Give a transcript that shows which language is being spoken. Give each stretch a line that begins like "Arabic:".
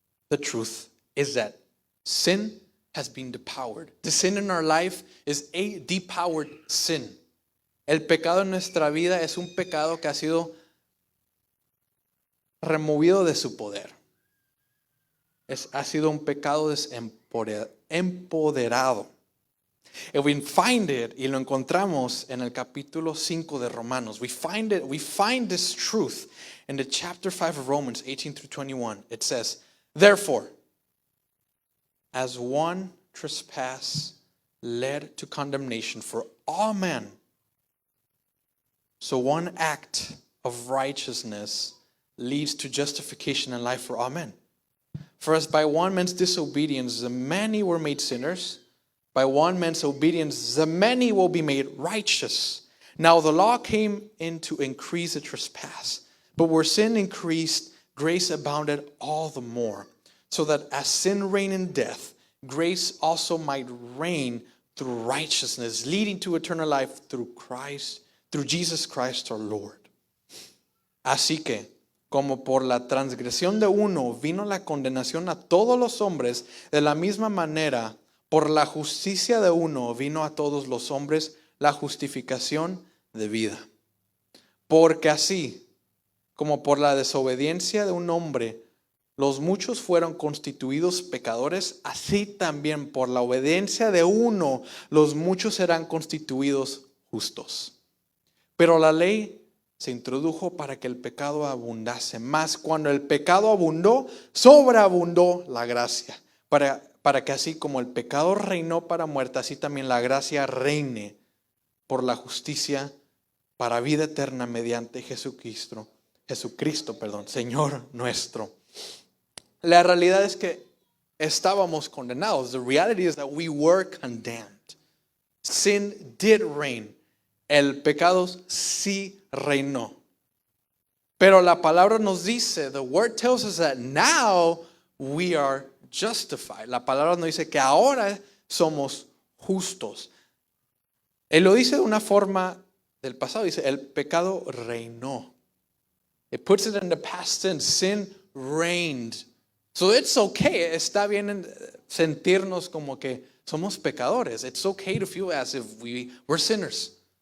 English: The truth is that sin has been depowered. The sin in our life is a depowered sin.
Spanish: El pecado en nuestra vida es un pecado que ha sido removido de su poder. Ha sido un pecado empoderado.
English: And we find it,
Spanish: y lo encontramos en el capítulo 5 de Romanos.
English: We find this truth in the chapter 5 of Romans, 18 through 21. It says, therefore, as one trespass led to condemnation for all men, so one act of righteousness leads to justification and life for all men. For as by one man's disobedience the many were made sinners, by one man's obedience the many will be made righteous. Now the law came in to increase the trespass, but where sin increased, grace abounded all the more, so that as sin reigned in death, grace also might reign through righteousness, leading to eternal life through Jesus Christ our Lord.
Spanish: Así que, como por la transgresión de uno vino la condenación a todos los hombres, de la misma manera, por la justicia de uno vino a todos los hombres la justificación de vida. Porque así, como por la desobediencia de un hombre, los muchos fueron constituidos pecadores, así también por la obediencia de uno, los muchos serán constituidos justos. Pero la ley se introdujo para que el pecado abundase. Mas cuando el pecado abundó, sobreabundó la gracia. Para que así como el pecado reinó para muerte, así también la gracia reine por la justicia para vida eterna mediante Jesucristo, Señor nuestro. La realidad es que estábamos condenados.
English: The reality is that we were condemned. Sin did reign.
Spanish: El pecado sí reinó. Pero la palabra nos dice,
English: the word tells us that now we are justified.
Spanish: La palabra nos dice que ahora somos justos. Él lo dice de una forma del pasado, dice, el pecado reinó.
English: It puts it in the past tense, sin reigned. So it's okay,
Spanish: está bien sentirnos como que somos pecadores.
English: It's okay to feel as if we're sinners.